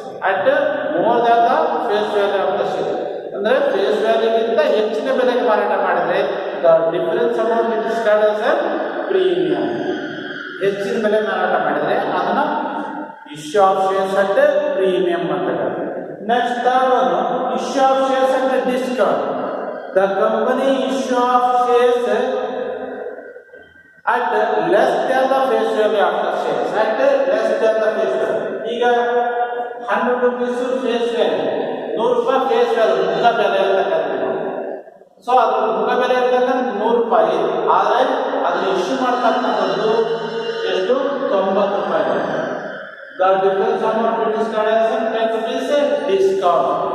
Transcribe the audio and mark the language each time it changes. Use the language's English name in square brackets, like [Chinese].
[English] At more than the face value of the shares. [Kannada] ಅಂದರೆ face ವ್ಯಾಲ್ಯೂಗಿಂತ ಹೆಚ್ಚಿನ ಬೆಲೆಗೆ ಮಾರಾಟ ಮಾಡಿದರೆ [English] The difference amount it is called as a premium. [Kannada] ಹೆಚ್ಚಿನ ಬೆಲೆ ಮಾರಾಟ ಮಾಡಿದರೆ ಅದನ್ನು [English] issue of shares at premium [Kannada] ಅಂತ ಕರೀತಾರೆ. [English] Next third one, issue of shares at discount. The company issue of shares at less than the face value of the shares. At less than the face value. [Kannada] ಈಗ ₹100 face value, ₹100 face value ಮುಖ ಬೆಲೆ ಅಂತ ಕರಿತೀವಿ. So ಅದು ಮುಖ ಬೆಲೆ ಇರ್ತಕ್ಕಂಥ ₹100, ಆದರೆ ಅದನ್ನು ಇಶ್ಯೂ ಮಾಡ್ತಕ್ಕಂಥದ್ದು ಎಷ್ಟು? ₹90. [English] The difference amount it is called as ₹10 discount.